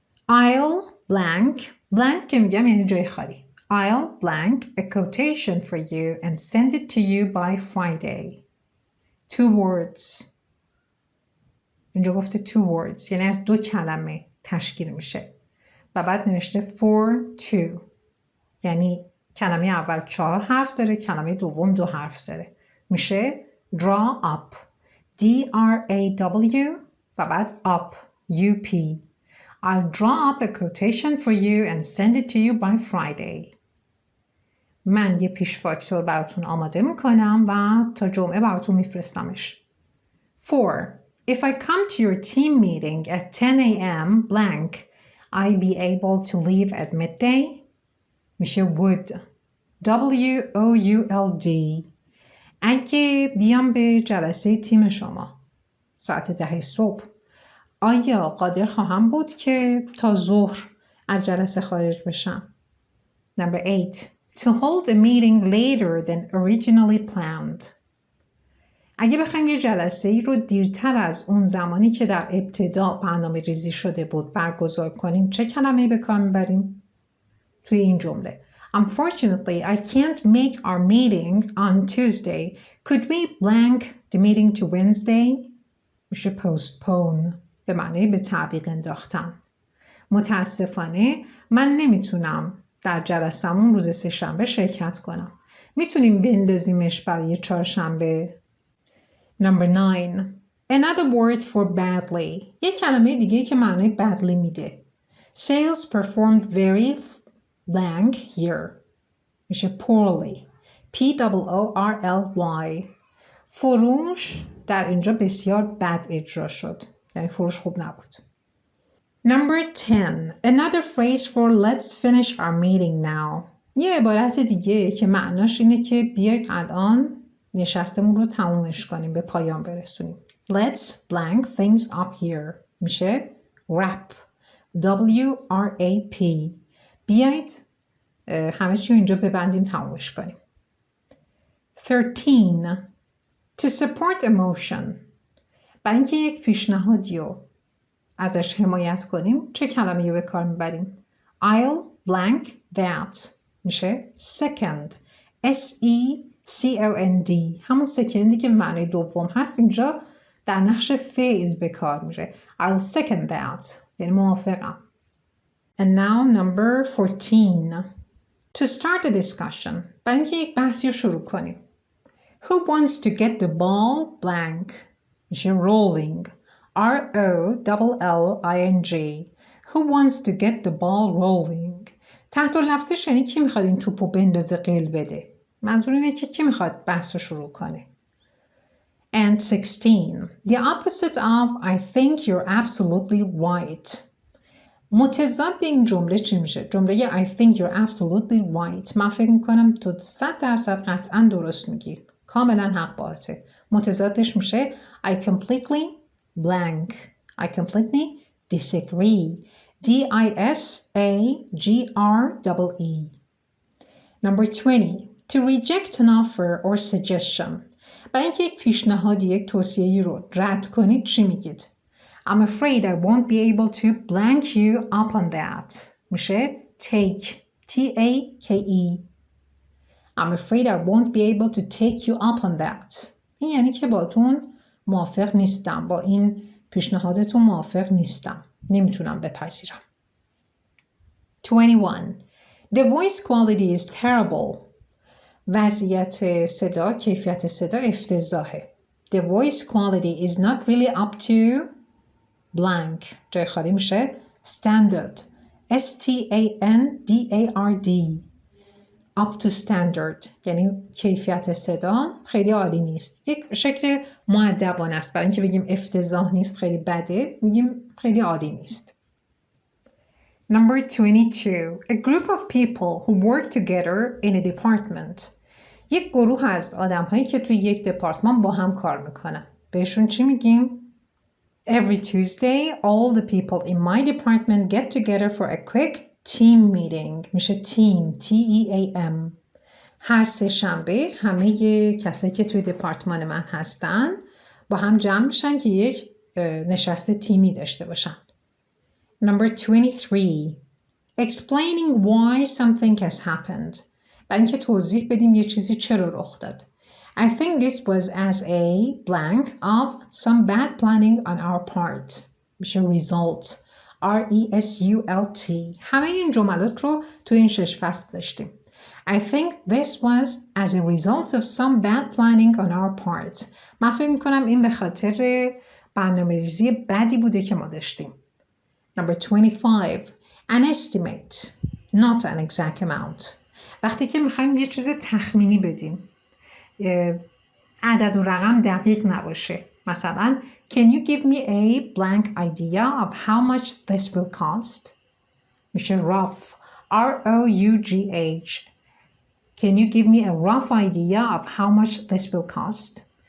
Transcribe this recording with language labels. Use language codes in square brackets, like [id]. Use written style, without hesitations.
[en] I'll blank [fa] که میگم یعنی جای خالی. [en] I'll blank a quotation for you and send it to you by Friday. 2 words. [fa] اینجا گفته [en] 2 words [fa] یعنی از 2 کلمه تشکیل میشه و بعد نوشته for 2 یعنی کلمه اول 4 حرف داره، کلمه دوم 2 حرف داره. میشه draw up. [en] D-R-A-W و بعد up. U-P. I'll draw up a quotation for you and send it to you by Friday. [fa] من یه پیش فاکتور براتون آماده میکنم و تا جمعه براتون میفرستمش. [en] 4. If I come to your team meeting at 10 a.m. blank, I be able to leave at midday? [fa] میشه would. W-O-U-L-D. اگه بیام به جلسه تیم شما ساعت 10 صبح، آیا قادر خواهم بود که تا ظهر از جلسه خارج بشم؟ [en] Number 8. To hold a meeting later than originally planned. [fa] اگه بخوایم یه جلسه ای رو دیرتر از اون زمانی که در ابتدا برنامه ریزی شده بود برگزار کنیم، چه کلمه‌ای به کار میبریم؟ [en] توی این جمله. Unfortunately, I can't make our meeting on Tuesday. Could we blank the meeting to Wednesday? [fa] میشه postpone. به معنی به تعویق انداختن. متاسفانه من نمیتونم در جلسمون روز سه‌شنبه شرکت کنم. میتونیم بندازیمش برای چهارشنبه. [en] Number 9. Another word for badly. [fa] یک کلمه دیگه که معنی badly میده. [en] Sales performed very blank here. [fa] میشه poorly. [en] P-O-O-R-L-Y. [fa] فروش در اینجا بسیار بد اجرا شد. یعنی فروش خوب نبود. [en] Number 10. Another phrase for let's finish our meeting now. [fa] یه عبارت دیگه که معناش اینه که بیایید الان نشستمون رو تمومش کنیم، به پایان برسونیم. [en] Let's blank things up here. [fa] میشه wrap. W-R-A-P. بیایید همه چی رو اینجا ببندیم، تمومش کنیم. [en] 13. To support emotion. [fa] برای اینکه یک پیشنهادی رو ازش حمایت کنیم چه کلمه‌ای رو به کار میبریم؟ [en] I'll blank that. [fa] میشه second. [en] S-E-C-O-N-D. [fa] همون سکندی که معنی دوم هست اینجا در نقش فعل به کار میره. [en] I'll second that. [fa] یعنی موافقم. [en] And now number 14. To start a discussion. [fa] برای اینکه یک بحثی رو شروع کنیم. [en] Who wants to get the ball blank? [fa] میشه rolling. [en] R-O-L-L-I-N-G. Who wants to get the ball rolling? [fa] تحت لفظش یعنی کی میخواد این توپو بندازه قل بده. منظور اینه که کی میخواد بحث رو شروع کنه. [en] And 16. The opposite of I think you're absolutely right. [fa] متضاد این جمله چی میشه؟ جمله [en] I think you're absolutely right. [fa] من فکر میکنم تو 100% قطعا درست میگی. کاملا حق باهاته. متضادش میشه [en] I completely blank. I completely disagree. D-I-S-A-G-R-E-E. Number 20. To reject an offer or suggestion. [fa] برای اینکه یک پیشنهاد یک توصیه‌ای رو رد کنید چی میگید؟ [en] I'm afraid I won't be able to blank you up on that. میشه take. T-A-K-E. I'm afraid I won't be able to take you up on that. [fa] این یعنی که باتون موافق نیستم. با این پیشنهادتون موافق نیستم. نمیتونم بپذیرم. [en] 21. The voice quality is terrible. [fa] وضعیت صدا، کیفیت صدا افتضاحه. [en] The voice quality is not really up to blank. [fa] جای خالی میشه standard. [en] S-T-A-N-D-A-R-D. [fa] up to standard یعنی کیفیت صدا خیلی عالی نیست. یک شکل مؤدبانه است. برای اینکه بگیم افتضاح نیست خیلی بده، میگیم خیلی عالی نیست. [en] Number 22. A group of people who work together in a department. [fa] یک گروه از آدم‌هایی که توی یک دپارتمان با هم کار میکنن. بهشون چی میگیم؟ [en] Every Tuesday, all the people in my department get together for a quick team meeting. [fa] میشه team. T-E-A-M. هر سه شنبه همه کسایی که توی دپارتمان من هستن با هم جمع میشن که یک نشست تیمی داشته باشن. [en] Number 23. Explaining why something has happened. [fa] برای اینکه توضیح بدیم یه چیزی چرا رخ داد. [en] I think this was as a blank of some bad planning on our part. [fa] میشه result. [en] R-E-S-U-L-T. [fa] همه این جملات رو تو این 6 فصل داشتیم. [en] I think this was as a result of some bad planning on our part. [fa] من فکر میکنم این به خاطر برنامه‌ریزی بدی بوده که ما داشتیم. [en] Number 25. An estimate, not an exact amount. [fa] وقتی که میخوایم یه چیز تخمینی بدیم، عدد و رقم دقیق نباشه. [en] مثلا, can you give me a blank idea of how much this will cost? میشه rough. R-O-U-G-H. Can you give me a rough idea of how much this will cost?